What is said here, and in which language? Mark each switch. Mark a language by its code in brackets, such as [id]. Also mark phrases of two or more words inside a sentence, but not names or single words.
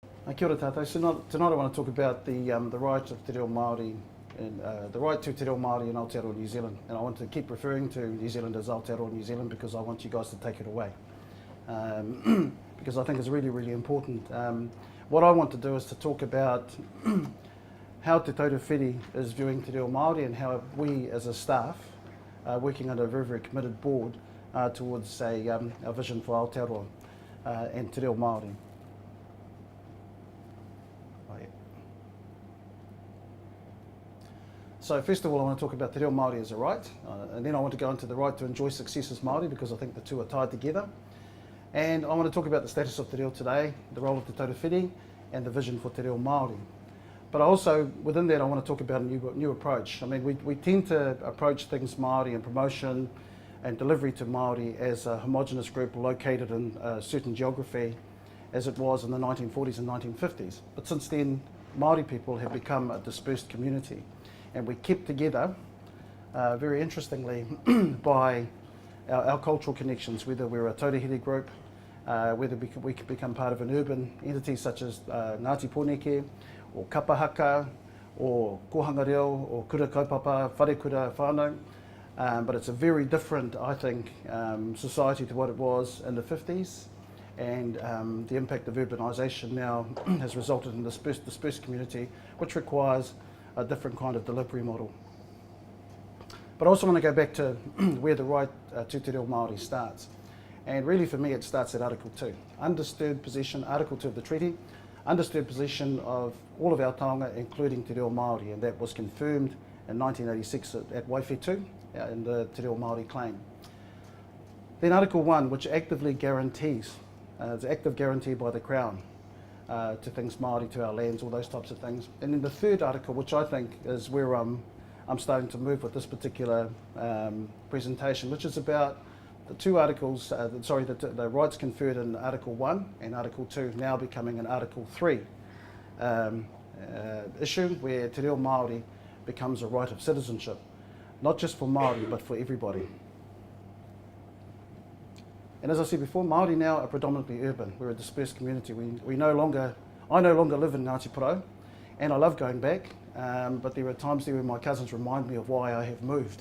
[mi] Kia ora tātou. [en] So tonight I want to talk about the right of te reo Māori and the right to te reo Māori in Aotearoa New Zealand. And I want to keep referring to New Zealand as Aotearoa New Zealand because I want you guys to take it away. Because I think it's really, really important. What I want to do is to talk about how Te Taurewhiri is viewing te reo Māori and how we as a staff are working under a very, very committed board towards a vision for Aotearoa and te reo Māori. So first of all, I want to talk about te reo Māori as a right, and then I want to go into the right to enjoy success as Māori because I think the two are tied together. And I want to talk about the status of te reo today, the role of te Taurewhiri, and the vision for te reo Māori. But also, within that, I want to talk about a new approach. I mean, we tend to approach things Māori and promotion and delivery to Māori as a homogenous group located in a certain geography, as it was in the 1940s and 1950s. But since then, Māori people have become a dispersed community. And we kept together, very interestingly, by our cultural connections, whether we're a taurehiri group, whether we can become part of an urban entity such as Ngāti Pōneke, or Kapahaka, or Kohanga Reo, or Kura Kaupapa, Whare Kura Whānau. But it's a very different, I think, society to what it was in the 50s. And the impact of urbanisation now has resulted in a dispersed community, which requires a different kind of delivery model. But I also want to go back to where the right to te reo Māori starts. And really for me it starts at Article 2. Undisturbed possession, Article 2 of the treaty, undisturbed possession of all of our taonga, including te reo Māori, and that was confirmed in 1986 at Waitangi in the te reo Māori claim. Then Article 1, which actively guarantees, it's an active guarantee by the Crown, to things Māori, to our lands, all those types of things. And then the third article, which I think is where I'm starting to move with this particular presentation, which is about the two articles, the rights conferred in Article 1 and Article 2 now becoming an Article 3 issue, where te reo Māori becomes a right of citizenship, not just for Māori, but for everybody. And as I said before, Māori now are predominantly urban. We're a dispersed community. I no longer live in Ngāti Porou, and I love going back, but there are times there when my cousins remind me of why I have moved.